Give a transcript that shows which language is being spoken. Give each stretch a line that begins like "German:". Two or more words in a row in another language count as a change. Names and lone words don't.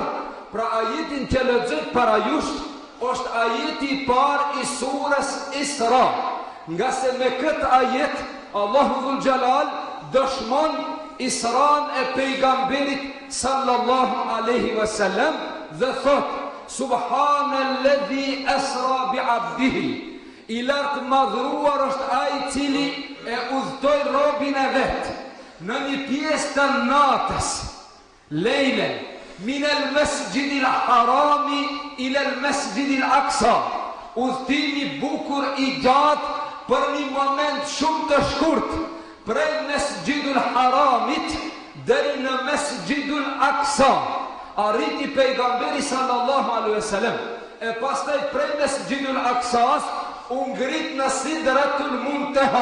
Albanian: Pra ajetin që lexoj para jush është ajeti i parë i surës Isra, nga se me këtë ajet Allahu
Arabic: ذو الجلال
Albanian: dëshmon Isran e pejgamberit
Arabic: صلى الله عليه وسلم
Albanian: dhe thot:
Arabic: سبحان الذي أسرى بعبده.
Albanian: I lartë madhruar është ai i cili e udhtoi robin e vet në një pjesë të natës, lejlen,
Arabic: من المسجد الحرام إلى المسجد الأقصى.
Albanian: Udhtimi bukur i gjatë për një moment shumë të shkurt, prej Masjidul Haramit deri në Masjidul Aqsa. Arriti pejgamberi
Arabic: صلى الله عليه وسلم,
Albanian: e pastaj prej Masjidul Aqsas u ngrit në Sidratul Muntaha.